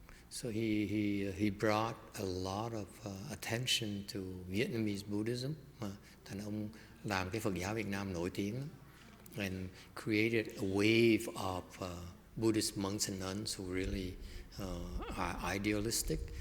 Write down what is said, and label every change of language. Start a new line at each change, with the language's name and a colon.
English: So he brought a lot of attention to Vietnamese Buddhism.
Vietnamese: Thành ông làm cái Phật giáo Việt Nam nổi tiếng lắm.
English: And created a wave of Buddhist monks and nuns who really are idealistic.